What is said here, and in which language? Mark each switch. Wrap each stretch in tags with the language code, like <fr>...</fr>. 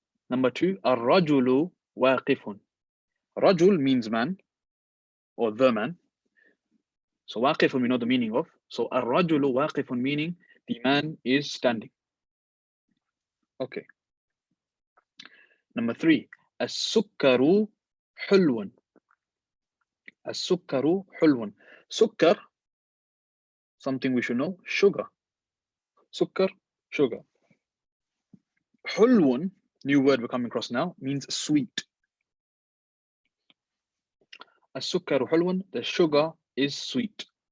<ar>Number 2, الرجل واقف.</ar> <en>Rajul means man or the man. So waqifun we know the meaning of. So</en> <ar>الرجل واقف</ar> <en>meaning the man is standing. Okay.</en> <ar>Number 3, السكر حلو. السكر حلو.</ar> <en>Sukkar, something we should know, sugar. Sukkar, sugar. حلو, new word we're coming across now, means sweet.</en> <ar>السكر حلو,</ar> <en>the sugar is sweet.</en>